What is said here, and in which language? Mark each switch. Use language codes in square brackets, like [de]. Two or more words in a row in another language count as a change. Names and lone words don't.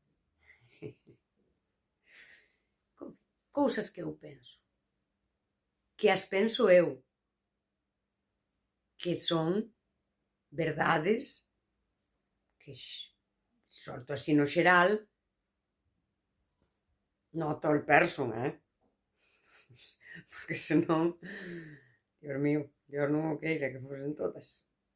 [gl] Cousas que eu penso. Que as penso eu. Que son verdades que solto así no xeral, [en] not all person, [gl] porque senón, Dios mío, Dios non o queira que fosen todas.